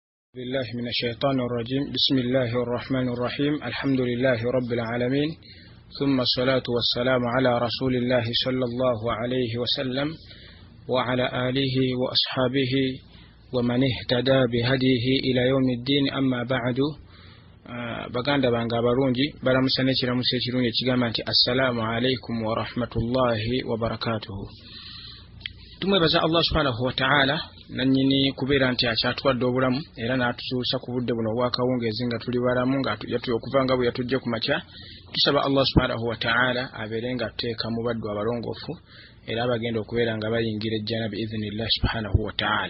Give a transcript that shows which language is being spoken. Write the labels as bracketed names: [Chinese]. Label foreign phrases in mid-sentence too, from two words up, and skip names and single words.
[Arabic] بالله من الشيطان الرجيم. بسم الله الرحمن الرحيم. الحمد لله رب العالمين، ثم الصلاة والسلام على رسول الله صلى الله عليه وسلم وعلى آله وأصحابه ومن اهتدى بهديه إلى يوم الدين. أما بعد، [Ganda] baganda bange abalungi balamusane kiramusa ekirungi ekigamba nti [Arabic] السلام عليكم ورحمة الله وبركاته. [Ganda] Tumwebaza Allah [Arabic] سبحانه وتعالى [Ganda] nanyini kubeera nti akyatwadde obulamu era n'atukyusa ku budde buno obwakawungeezi nga tuli balamu nga yatuyo okuvanga bwe yatujje ku makya. Tusaba Allah [Arabic] سبحانه وتعالى [Ganda] abeere nga tuteeka mu baddu abalongoofu era abagenda okubeera nga bayingira ejjana [Arabic] بإذن الله سبحانه وتعالى.